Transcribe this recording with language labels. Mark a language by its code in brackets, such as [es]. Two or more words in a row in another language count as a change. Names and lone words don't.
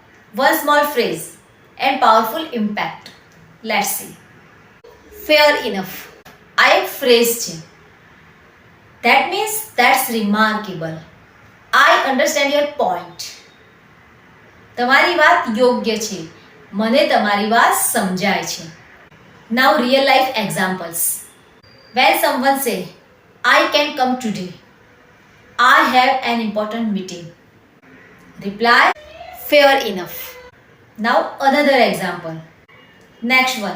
[en] One small phrase and powerful impact. Let's see. Fair enough. [gu] આ એક phrase છે. [en] That means that's remarkable. I understand your point. [gu] તમારી વાત યોગ્ય છે. મને તમારી વાત સમજાય છે. [en] Now real life examples. When someone say, I can come today. I have an important meeting. Reply, fair enough. Now another example. Next one.